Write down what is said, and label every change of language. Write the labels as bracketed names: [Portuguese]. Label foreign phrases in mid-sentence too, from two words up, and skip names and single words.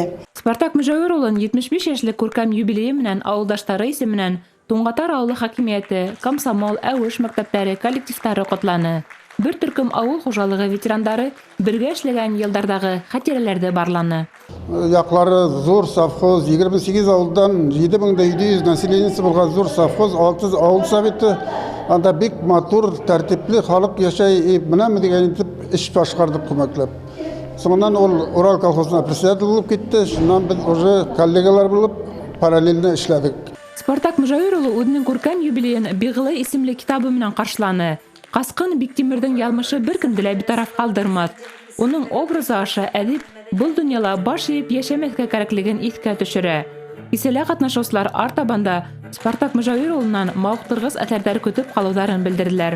[Bashkir] Спартак Мөжәүир улын 75 йәшлек күркәм юбилейы менән ауылдаштары исеменән Туңғатар ауылы хакимиәте, комсомол, әүеш мәктәптәре, коллективтары ҡотланы. Бер төркөм ауыл хужалығы ветерандары бергә эшләгән йылдарҙағы хәтирәләрҙе барланы. Яҡлары зур совхоз, 28 ауылдан 7700 населениесі булған зур совхоз, 6 ауыл советы. Анда бик матур, тәртипле халык яшәй, менәме дигән итеп эш башҡарҙык күмәкләп. Соңынан ул Урал колхозына председатель булып китте. Шунан без уже коллегалар булып параллельно эшләдек. Спартак Мөжәүир улы үҙенең күркәм юбилейын Биғлы исемле китабы менән ҡаршыланы. Ҡасҡын Биктимерҙең яҙмышы бер кемде лә битараф ҡалдырмаҫ. Уның образы аша әҙип был донъяла баш эйеп йәшәмәҫкә кәрәклеген иҫкә төшөрә. Кисәлә ҡатнашыусылар артабанда Спартак Мөжәүир улынан мауыҡтырғыс әҫәрҙәр көтөп ҡалыуҙарын белдерҙеләр.